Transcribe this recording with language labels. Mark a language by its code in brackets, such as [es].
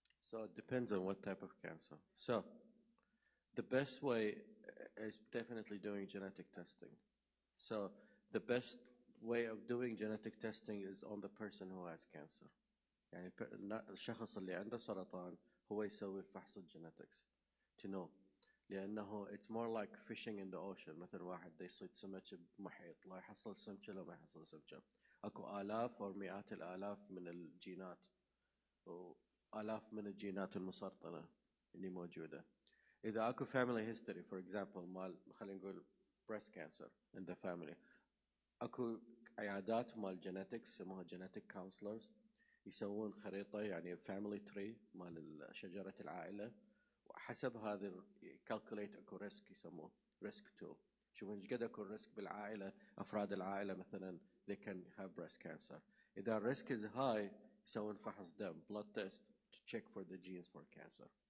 [en] So it depends on what type of cancer. So The best way is definitely doing genetic testing. So the best way of doing genetic testing is on the person who has cancer. [ar] يعني الشخص اللي عنده سرطان هو يسوي الفحص الجينيتكس [en] to know. لأنه it's more like fishing in the ocean. [ar] مثل واحد دا يصيد سمك بمحيط لا يحصل سمكة لا ما يحصل سمكة. أكو آلاف أو مئات الآلاف من الجينات وآلاف من الجينات المسرطنة اللي موجودة. إذا أكو [en] family history for example [ar] مال خلينا نقول [en] breast cancer in the family [ar] أكو عيادات مال genetics يسموها genetic counselors يسوون خريطة يعني family tree مال شجرة العائلة وحسب هذا calculate أكو risk يسموه risk tool شوف إيش قد أكو risk بالعائلة أفراد العائلة مثلا [en] they can have breast cancer [ar] إذا [en] risk is high [ar] يسوون فحص دم [en] blood test to check for the genes for cancer.